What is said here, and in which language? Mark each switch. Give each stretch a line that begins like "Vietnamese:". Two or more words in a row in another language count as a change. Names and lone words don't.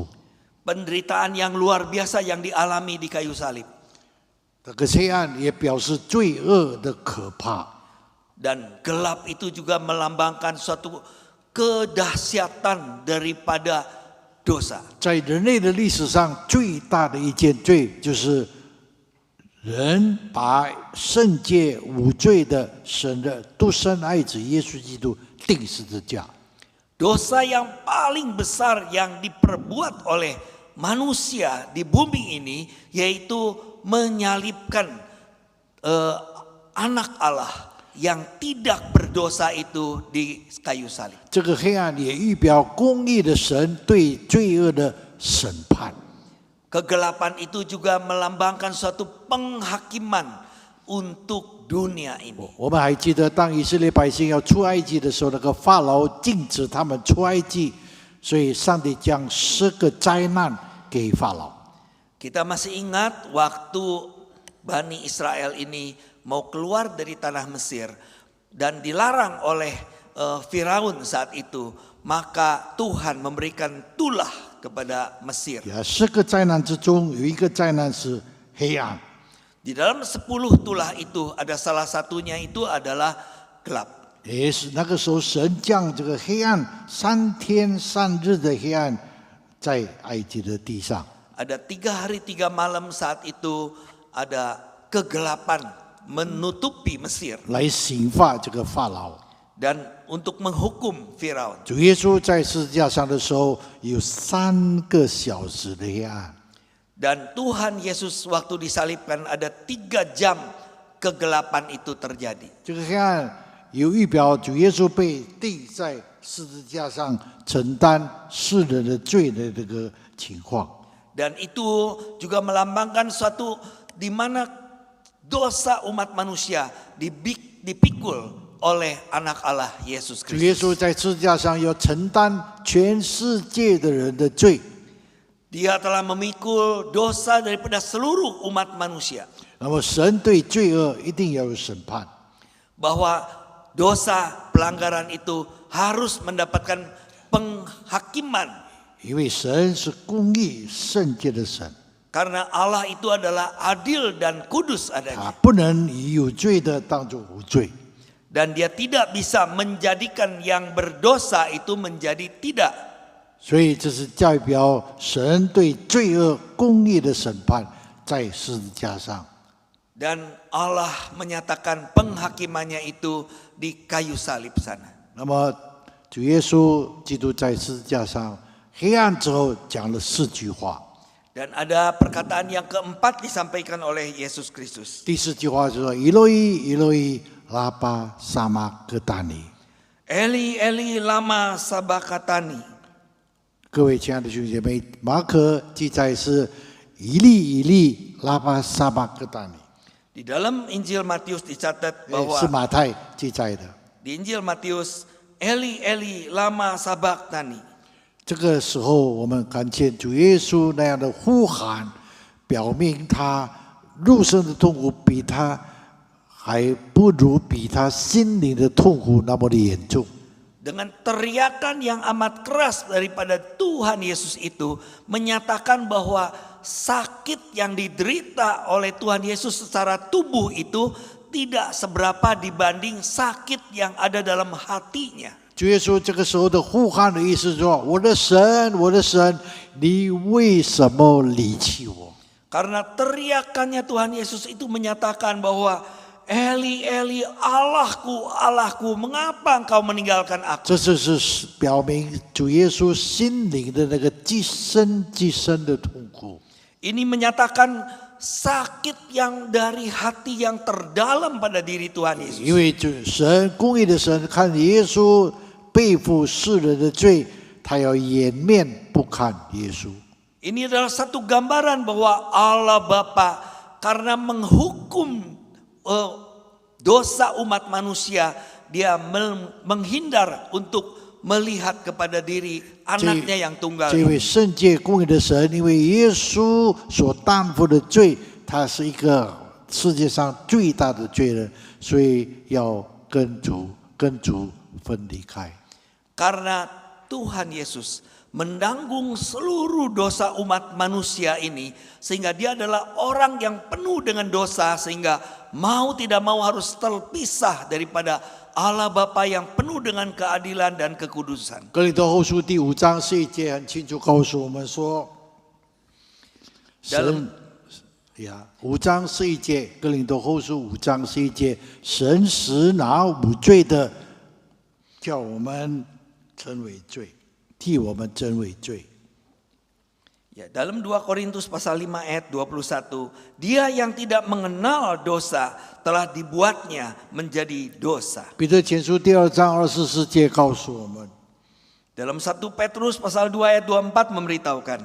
Indonesian: Penderitaan yang luar biasa yang dialami di kayu salib.
Chinese: 这个黑暗也表示罪恶的可怕。
Indonesian: Dan gelap itu juga melambangkan suatu kedahsyatan daripada dosa.
Chinese: 在人类的历史上，最大的一件罪就是人把圣洁无罪的神的独生爱子耶稣基督钉十字架。
Indonesian: Dosa yang paling besar yang diperbuat oleh manusia di bumi ini yaitu menyalibkan anak Allah yang tidak berdosa itu di kayu salib.
Chinese: 这个黑暗也预表公义的神对罪恶的审判。
Indonesian: Kegelapan itu juga melambangkan suatu penghakiman untuk dunia ini.
Chinese: 我们还记得，当以色列百姓要出埃及的时候，那个法老禁止他们出埃及，所以上帝将10个灾难给法老。
Indonesian: Kita masih ingat waktu Bani Israel ini mau keluar dari tanah Mesir dan dilarang oleh Firaun saat itu, maka Tuhan memberikan tulah kepada Mesir.
Chinese: 10 个灾难之中，有一个灾难是黑暗。
Indonesian: Di dalam 10 tulah itu ada salah satunya itu adalah gelap.
Chinese: 也是那个时候，神将这个黑暗3天3日的黑暗，在埃及的地上。
Indonesian: Ada 3 hari 3 malam saat itu ada kegelapan menutupi Mesir
Chinese: 来刑罚这个法老。
Indonesian: dan untuk menghukum Firaun.
Chinese: 主耶稣在十字架上的时候，有3个小时的黑暗。
Indonesian: Dan Tuhan Yesus waktu disalibkan ada 3 jam kegelapan itu terjadi.
Chinese: 这个黑暗有预表主耶稣被钉在十字架上，承担世人的罪的这个情况。
Indonesian: Dan itu juga melambangkan suatu di mana dosa umat manusia dipikul oleh anak Allah Yesus
Chinese: 主耶稣
Indonesian: Kristus.
Chinese: 在十字架上要承担全世界的人的罪。
Indonesian: Dia telah memikul dosa daripada seluruh umat manusia.
Chinese: 那么神对罪恶一定要有审判。
Indonesian: Bahwa dosa pelanggaran itu harus mendapatkan penghakiman.
Chinese: 因为神是公义圣洁的神，
Indonesian: Karena Allah itu adalah adil dan kudus
Chinese: 他
Indonesian: adanya.
Chinese: 不能以有罪的当作无罪。
Indonesian: Dan dia tidak bisa menjadikan yang berdosa itu menjadi tidak.
Chinese: 所以这是代表神对罪恶公义的审判，在十字架上。
Indonesian: Dan Allah menyatakan penghakimannya itu di kayu salib sana.
Chinese: 那么主耶稣基督在十字架上黑暗之后讲了4句话。
Indonesian: Dan ada perkataan yang keempat disampaikan oleh Yesus Kristus.
Chinese: 第4句话就说：
Aramaic: “אלי אלי למה שבקתני.” אלי אלי למה שבקתני.
Chinese: 各位亲爱的弟兄姐妹，马可记载是
Aramaic: אלי אלי למה שבקתני,
Indonesian: Di dalam Injil Matius dicatat bahwa
Chinese: 是马太记载的。
Indonesian: di Injil Matius
Aramaic: אלי אלי למה שבקתני.
Chinese: 这个时候，我们看见主耶稣那样的呼喊，表明他肉身的痛苦比他还不如比他心灵的痛苦那么的严重。
Indonesian: Dengan teriakan yang amat keras daripada Tuhan Yesus itu menyatakan bahwa sakit yang diderita oleh Tuhan Yesus secara tubuh itu tidak seberapa dibanding sakit yang ada dalam hatinya.
Chinese: 主耶稣这个时候的呼喊的意思是说：“我的神，我的神，你为什么离弃我？”
Indonesian: Karena teriakannya Tuhan Yesus itu menyatakan bahwa
Aramaic: אלי אלי
Indonesian: Allahku Allahku mengapa engkau meninggalkan aku.
Chinese: 这就是表明主耶稣心灵的那个极深极深的痛苦。
Indonesian: Ini menyatakan sakit yang dari hati yang terdalam pada diri Tuhan Yesus.
Chinese: 因为神公义的神看耶稣背负世人的罪，他要掩面不看耶稣。
Indonesian: Ini adalah satu gambaran bahwa Allah Bapa karena menghukum dosa umat manusia, dia menghindar untuk melihat kepada diri anaknya yang tunggal.
Chinese: 这位圣洁公义的神，因为耶稣所担负的罪，他是一个世界上最大的罪人，所以要跟主分离开。
Indonesian: Karena Tuhan Yesus menanggung seluruh dosa umat manusia ini, sehingga dia adalah orang yang penuh dengan dosa, sehingga mau tidak mau harus terpisah daripada Allah Bapa yang penuh dengan keadilan dan kekudusan.
Chinese: 哥林多后书第5章11节很清楚告诉我们说，神5章11节，哥林多后书5章11节，神使那无罪的，叫我们称为罪。替我们真为罪。
Indonesian: Ya, dalam 2 Korintus pasal 5 ayat 21, dia yang tidak mengenal dosa telah dibuatnya menjadi dosa.
Chinese: 彼得前书第2章24节告诉我们，
Indonesian: Dalam 1 Petrus pasal 2 ayat 24 memberitahukan,